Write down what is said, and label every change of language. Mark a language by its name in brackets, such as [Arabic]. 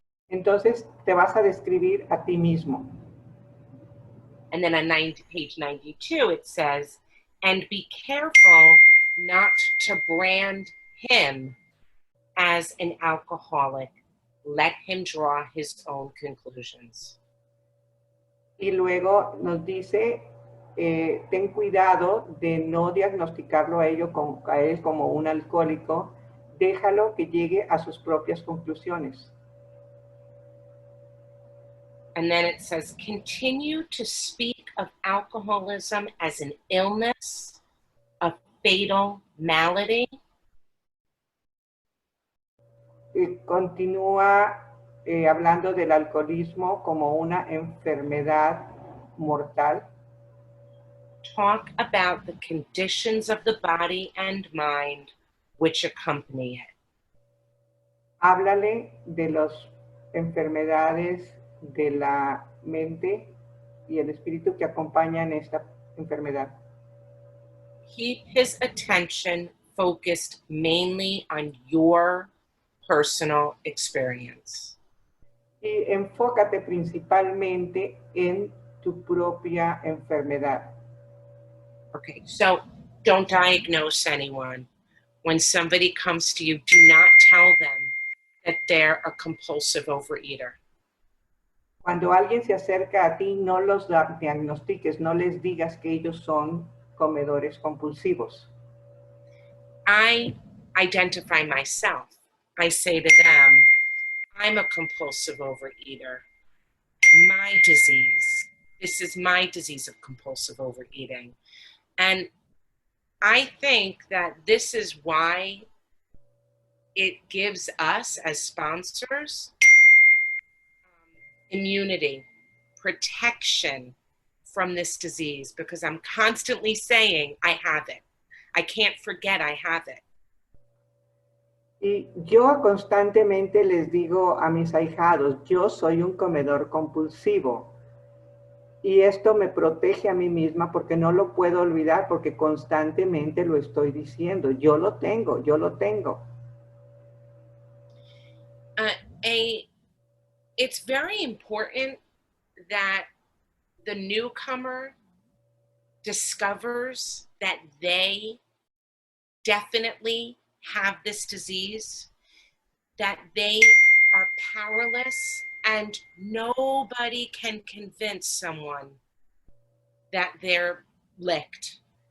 [Spanish] Entonces te vas a describir a ti mismo. [English] And then on page 92, it says, and be careful not to brand him as an alcoholic. Let him draw his own conclusions. [Spanish] Y luego nos dice, ten cuidado de no diagnosticarlo a él como un alcohólico. Déjalo que llegue a sus propias conclusiones. [English] And then it says, continue to speak of alcoholism as an illness, a fatal malady. [Spanish] Continúa hablando del alcoholismo como una enfermedad mortal. [English] Talk about the conditions of the body and mind which accompany it. [Spanish] Háblale de las enfermedades de la mente y el espíritu que acompañan esta enfermedad. [English] Keep his attention focused mainly on your personal experience. [Spanish] Y enfócate principalmente en tu propia enfermedad. [English] Okay, so don't diagnose anyone. When somebody comes to you, do not tell them that they're a compulsive overeater. [Spanish] Cuando alguien se acerca a ti, no los diagnostiques, no les digas que ellos son comedores compulsivos. [English] I identify myself. I say to them, I'm a compulsive overeater. My disease, this is my disease of compulsive overeating. And I think that this is why it gives us as sponsors immunity, protection from this disease, because I'm constantly saying I have it. I can't forget I have it. [Spanish] Y yo constantemente les digo a mis ahijados, yo soy un comedor compulsivo. Y esto me protege a mí misma porque no lo puedo olvidar, porque constantemente lo estoy diciendo. Yo lo tengo, yo lo tengo. [English] It's very important that the newcomer discovers that they definitely have this disease, that they are powerless, and nobody can convince someone that they're licked.